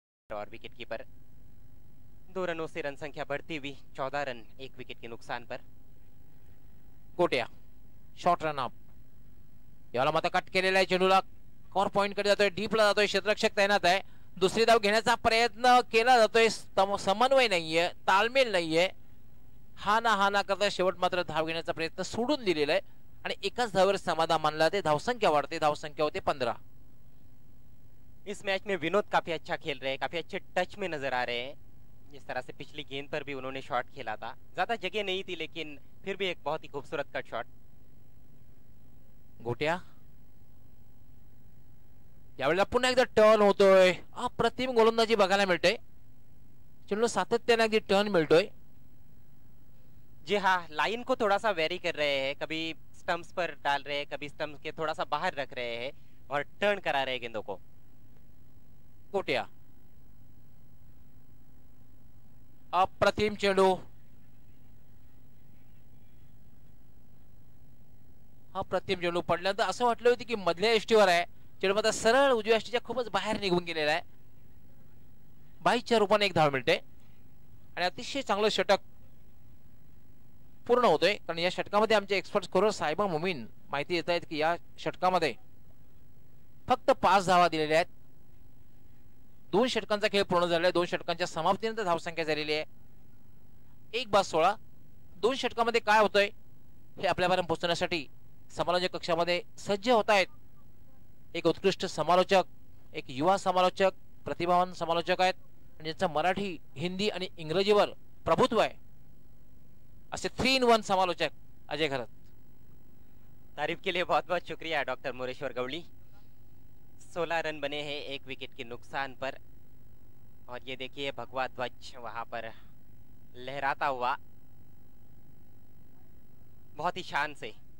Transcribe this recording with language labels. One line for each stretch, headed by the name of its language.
Hindi: और wicket keeper 2 रनों से रन संख्या बढ़ती हुई 14 रन 1 विकेट के नुकसान पर।
Marathi: गोट्या शॉर्ट रन अप, याला मात्र कट केलेला आहे चेंडूला, कॉर पॉइंट कडे जातोय, डीपला जातोय, क्षेत्ररक्षक तैनात आहे, दुसरी धाव घेण्याचा प्रयत्न केला जातोय, समन्वय नाहीये, ताळमेल नाहीये, हा ना करता शेवट मात्र धाव घेण्याचा प्रयत्न सोडून दिलेला आहे आणि एकाच धावेवर समाधान मानला ते धावसंख्या वाढते, धावसंख्या होते 15।
Hindi: इस मैच में विनोद काफी अच्छा खेल रहे हैं, काफी अच्छे टच में नजर आ रहे हैं। जिस तरह से पिछली गेंद पर भी उन्होंने शॉट खेला था, ज्यादा जगह नहीं थी लेकिन फिर भी एक बहुत ही खूबसूरत कट शॉट।
Marathi: गोट्या यावेळेला पुन्हा एकदा टर्न होतोय, अप्रतिम गोलंदाजी बघायला मिळते, चेंडू सातत्याने अगदी टर्न मिळतोय।
Hindi: जी हाँ, लाइन को थोड़ा सा वेरी कर रहे हैं, कभी स्टंप्स पर डाल रहे हैं, कभी स्टंप्स के थोड़ा सा बाहर रख रहे हैं और टर्न करा रहे हैं गेंदों को।
Marathi: गोट्या अप्रतिम चेंडू, अप्रतिम चेंडू पडल्यानंतर असं वाटलं होतं की मधल्या एष्टीवर आहे, चेंडू मात्र सरळ उजव्या एष्टीच्या खूपच बाहेर निघून गेलेला आहे। 22च्या रूपाने एक धाव मिळते आणि अतिशय चांगलं षटक पूर्ण होतोय, कारण या षटकामध्ये आमचे एक्सपर्ट स्कोरर साहेबा मुमीन माहिती देत आहेत की या षटकामध्ये फक्त 5 धावा दिलेल्या आहेत। 2 षटकांचा खेळ पूर्ण झालेला आहे, 2 षटकांच्या समाप्तीनंतर धावसंख्या झालेली आहे 1/16। 2 षटकामध्ये काय होतंय हे आपल्यापर्यंत पोहोचण्यासाठी समालोचक कक्षामध्ये सज्ज होत आहेत एक उत्कृष्ट समालोचक, एक युवा समालोचक, प्रतिभावान समालोचक आहेत आणि ज्यांचं मराठी, हिंदी आणि इंग्रजीवर प्रभुत्व आहे, असे 3 in 1 समालोचक अजय घरत।
Hindi: तारीफ के लिए बहुत बहुत शुक्रिया डॉक्टर मोरेश्वर गवली। 16 रन बने हैं 1 विकेट के नुकसान पर और ये देखिए भगवा ध्वज वहां पर लहराता हुआ बहुत ही शान से।